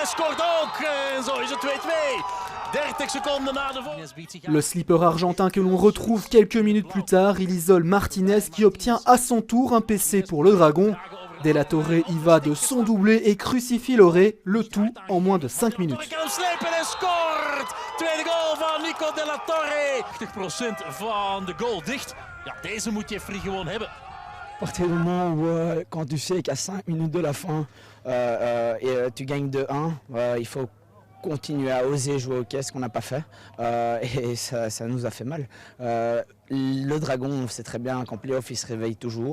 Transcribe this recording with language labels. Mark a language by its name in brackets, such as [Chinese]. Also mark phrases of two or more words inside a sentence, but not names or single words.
[French] Le slipper argentin que l'on retrouve quelques minutes plus tard, il isole Martinez qui obtient à son tour un PC pour le Dragon. Della Torre y va de son doublé et crucifie Loré, le tout en moins de 5 minutes. [Dutch] Tweede goal van Nico Della Torre. 80% van de goal dicht. Ja, deze moet Jeffrey gewoon hebben. [French] À partir du moment où, quand tu sais qu'à 5 minutes de la fin, tu gagnes 2-1, il faut continuer à oser jouer au hockey, ce qu'on n'a pas fait. Et ça nous a fait mal. Le Dragon, on sait très bien qu'en play-off, ils se réveillent toujours.